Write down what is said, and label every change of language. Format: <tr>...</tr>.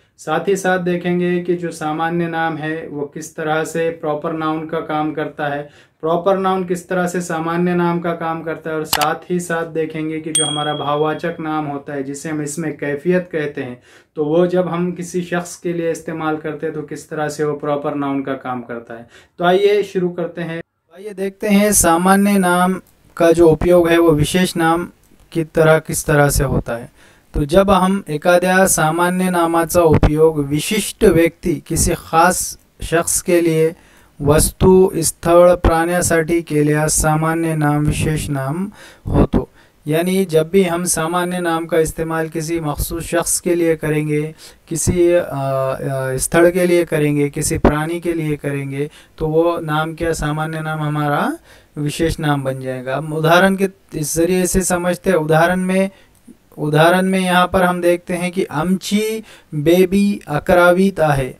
<hi>साथ ही साथ देखेंगे कि जो सामान्य नाम है वो किस तरह से प्रॉपर नाउन का काम करता है, प्रॉपर नाउन किस तरह से सामान्य नाम का काम करता है, और साथ ही साथ देखेंगे कि जो हमारा भाववाचक नाम होता है जिसे हम इसमें कैफियत कहते हैं, तो वो जब हम किसी शख्स के लिए इस्तेमाल करते हैं तो किस तरह से वो प्रॉपर नाउन का काम करता है। तो आइए शुरू करते हैं। आइए देखते हैं सामान्य नाम का जो उपयोग है वो विशेष नाम की तरह किस तरह से होता है। तो जब हम</hi> <mr>एखाद्या सामान्य नामाचा उपयोग विशिष्ट व्यक्ती</mr> <hi>किसी खास शख्स के लिए</hi> <mr>वस्तू स्थळ प्राण्यासाठी केल्यास सामान्य नाम विशेष नाम होतो।</mr> <hi>यानी जब भी हम सामान्य नाम का इस्तेमाल किसी मखसूस शख्स के लिए करेंगे, किसी स्थल के लिए करेंगे, किसी प्राणी के लिए करेंगे, तो वो नाम क्या सामान्य नाम हमारा विशेष नाम बन जाएगा। हम उदाहरण के इस जरिए से समझते हैं। उदाहरण में यहाँ पर हम देखते हैं कि</hi> <mr>आमची बेबी 11वीत आहे।</mr>